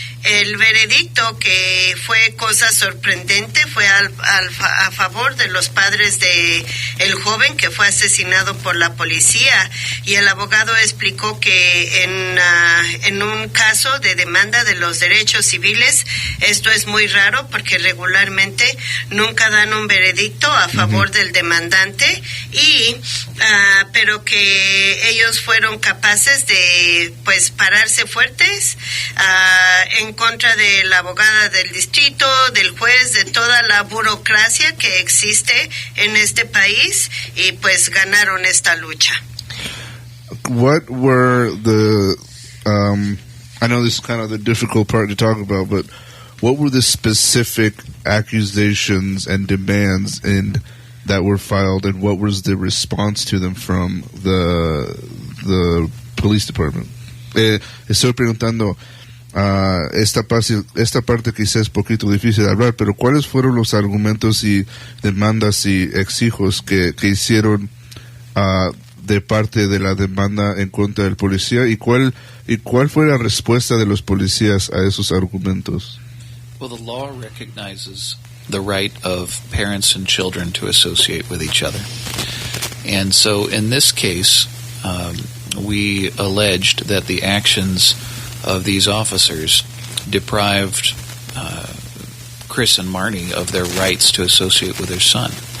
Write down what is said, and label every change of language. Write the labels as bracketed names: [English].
[Spanish] El veredicto, que fue cosa sorprendente, fue a favor de los padres de el joven que fue asesinado por la policía, y el abogado explicó que en un caso de demanda de los derechos civiles esto es muy raro, porque regularmente nunca dan un veredicto a favor del demandante, y pero que ellos fueron capaces de pararse fuertes en contra de la abogada del distrito, del juez, de toda la burocracia que existe en este país, y ganaron esta lucha. [English] What were the I know this is kind of the difficult part to talk about, but what were the specific accusations and demands that were filed, and what was the response to them from the police department? [Spanish] Estoy preguntando, esta parte quizás es poquito difícil de hablar, pero ¿cuáles fueron los argumentos y demandas y exijos que hicieron de parte de la demanda en contra del policía y cuál fue la respuesta de los policías a esos argumentos? [English] Well, the law recognizes the right of parents and children to associate with each other. And so in this case, we alleged that the actions of these officers deprived Chris and Marnie of their rights to associate with their son.